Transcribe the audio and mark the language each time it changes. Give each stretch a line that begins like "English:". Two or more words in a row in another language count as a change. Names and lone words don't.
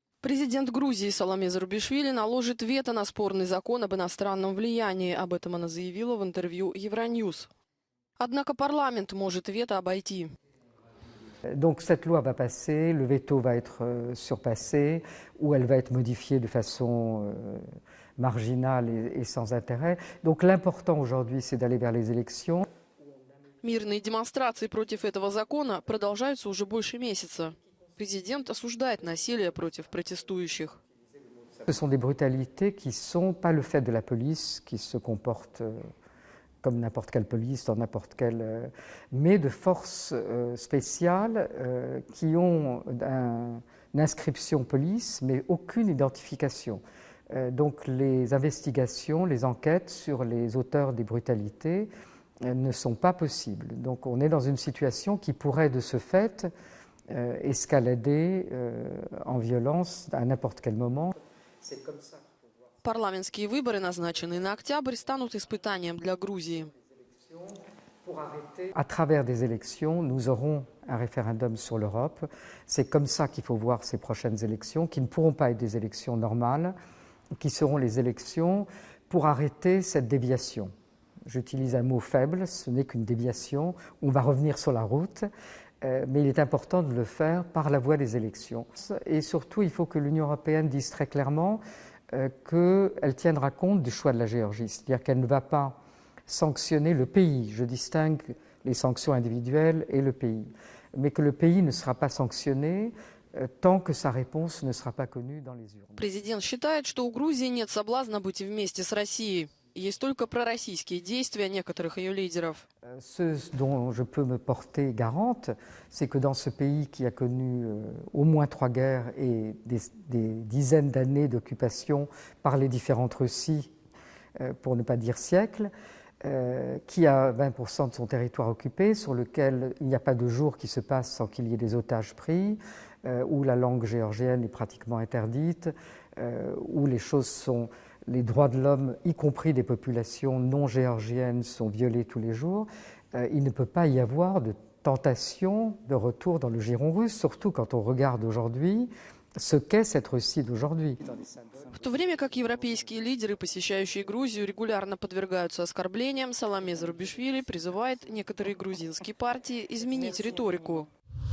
Russian: Президент Грузии Саломе Зурбишвили наложит вето на спорный закон об иностранном влиянии. Об этом она заявила в интервью Евроньюз. Однако парламент может вето обойти.
French: Donc cette loi va passer, le veto va être surpassé, ou elle va être modifiée de façon marginale et sans intérêt. Donc l'important aujourd'hui, c'est d'aller vers les élections.
Russian: Мирные демонстрации против этого закона продолжаются уже больше месяца. Президент осуждает насилие против протестующих.
French: Ce sont des brutalités qui ne sont pas le fait de la police, qui se comporte comme n'importe quelle police, dans n'importe quelle... mais de forces spéciales qui ont une inscription police, mais aucune identification. Donc les investigations, les enquêtes sur les auteurs des brutalités ne sont pas possibles. Donc on est dans une situation qui pourrait de ce fait escalader en violence à n'importe quel moment. C'est comme ça.
Russian: Парламентские выборы, назначенные на октябрь, станут испытанием для Грузии.
French: À travers des élections, nous aurons un référendum sur l'Europe. C'est comme ça qu'il faut voir ces prochaines élections, qui ne pourront pas être des élections normales, qui seront les élections pour arrêter cette déviation. J'utilise un mot faible, ce n'est qu'une déviation. On va revenir sur la route, mais il est important de le faire par la voie des élections. Et surtout, il faut que l'Union européenne dise très clairement qu'elle tiendra compte du choix de la Géorgie, c'est-à-dire qu'elle ne va pas sanctionner le pays. Je distingue les sanctions individuelles et le pays, mais que le pays ne sera pas sanctionné tant que sa réponse ne sera pas connue dans les urnes.
Russian: Президент считает, что у Грузии нет соблазна быть вместе с Россией. Есть только пророссийские действия некоторых ее лидеров.
French: Ce dont je peux me porter garante, c'est que dans ce pays qui a connu au moins 3 guerres et des dizaines d'années d'occupation par les différentes Russies, pour ne pas dire siècles, qui a 20% de son territoire occupé, sur lequel il n'y a pas de jour qui se passe sans qu'il y ait des otages pris, où la langue géorgienne est pratiquement interdite, où les droits de l'homme, y compris des populations non géorgiennes, sont violés tous les jours. Il ne peut pas y avoir de tentation de retour dans le giron russe, surtout quand on regarde aujourd'hui ce qu'est cette Russie d'aujourd'hui.
Russian: В то время как европейские лидеры, посещающие Грузию, регулярно подвергаются оскорблениям, Саломе Зурбишвили призывает некоторые грузинские партии изменить риторику.